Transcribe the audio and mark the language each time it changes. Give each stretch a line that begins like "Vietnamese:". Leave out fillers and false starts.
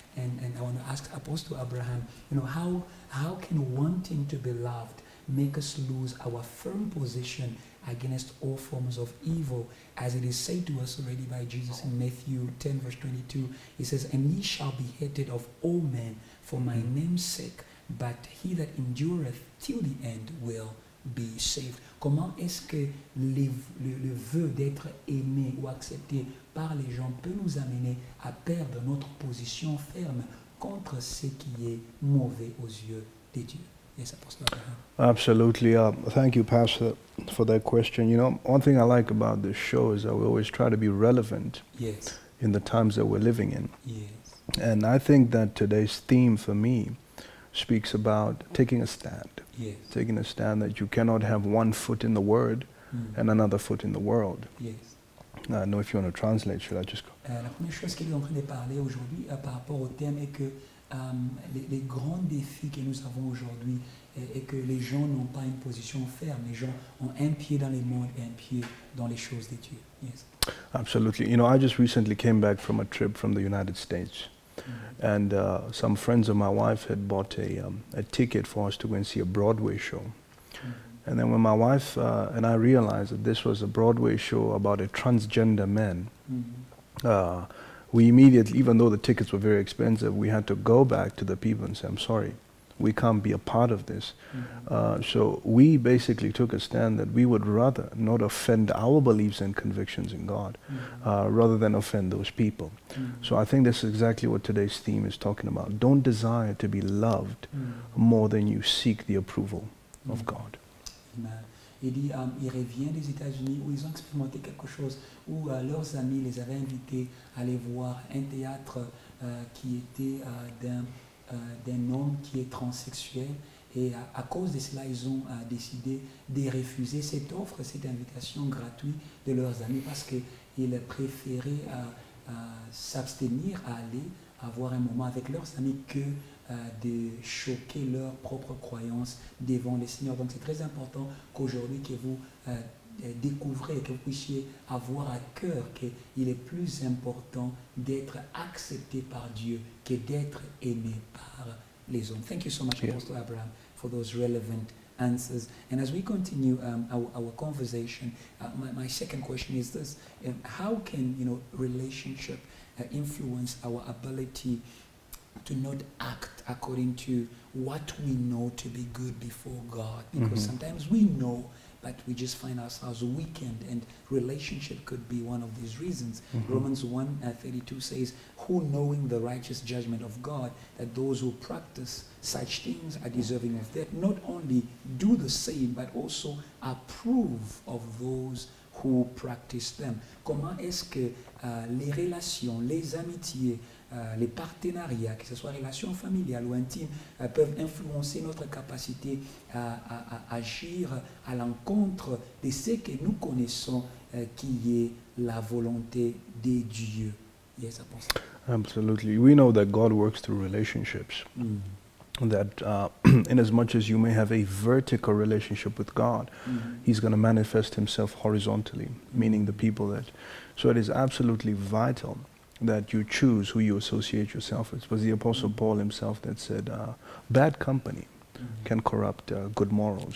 English: And I want to ask Apostle Abraham, how can wanting to be loved make us lose our firm position against all forms of evil, as it is said to us already by Jesus in Matthew 10 verse 22. He says, And ye shall be hated of all men for my name's sake, but he that endureth till the end will be saved.
French: Comment est-ce que le vœu d'être aimé ou accepté par les gens peut nous amener à perdre notre position ferme contre ce qui est mauvais aux yeux de Dieu?
English: Yes, Apostle Abraham. Absolutely. Thank you, Pastor, for that question. You know, one thing I like about this show is that we always try to be relevant in the times that we're living in. Yes. And I think that today's theme for me speaks about taking a stand. Yes. Taking a stand that you cannot have one foot in the Word and another foot in the world. Yes. I don't know if you want to translate. Should I just go?
French: La première chose qu'il est en train de parler aujourd'hui par rapport au thème est que les grands défis que nous avons aujourd'hui est que les gens n'ont pas une position ferme. Les gens ont un pied dans les mondes et un pied dans les choses de Dieu.
English: Yes. Absolutely. You know, I just recently came back from a trip from the United States. And some friends of my wife had bought a ticket for us to go and see a Broadway show. And then when my wife and I realized that this was a Broadway show about a transgender man, we immediately, even though the tickets were very expensive, we had to go back to the people and say, I'm sorry, we can't be a part of this. So we basically took a stand that we would rather not offend our beliefs and convictions in God, rather than offend those people. So I think that's exactly what today's theme is talking about. Don't desire to be loved more than you seek the approval of God.
French: Il dit, il revient des États-Unis où ils ont expérimenté quelque chose, où leurs amis les avaient invités à aller voir un théâtre qui était d'un homme qui est transsexuel. Et à cause de cela, ils ont décidé de refuser cette offre, cette invitation gratuite de leurs amis, parce qu'ils préféraient s'abstenir à aller avoir un moment avec leurs amis que de choquer leurs propres croyances devant le Seigneur. Donc c'est très important qu'aujourd'hui que vous découvrez, que vous puissiez avoir à cœur qu'il est plus important d'être accepté par Dieu que d'être aimé par les hommes.
English: Thank you so much, Apostle Abraham, for those relevant answers. And as we continue our conversation, my second question is this: how can relationship influence our ability to not act according to what we know to be good before God? Because sometimes we know, but we just find ourselves weakened, and relationship could be one of these reasons. Romans 1:32 says, who knowing the righteous judgment of God, that those who practice such things are deserving of death, not only do the same, but also approve of those who practice them.
French: Comment est-ce que les relations, les amitiés, les partenariats, que ce soit relations familiales ou intimes, peuvent influencer notre capacité à agir à l'encontre de ce que nous connaissons qui est la volonté de Dieu?
English: Yes, Apostle. Absolutely. We know that God works through relationships. That in as much as you may have a vertical relationship with God, He's going to manifest Himself horizontally, meaning the people that... So it is absolutely vital that you choose who you associate yourself with. It was the Apostle Paul himself that said, bad company can corrupt good morals.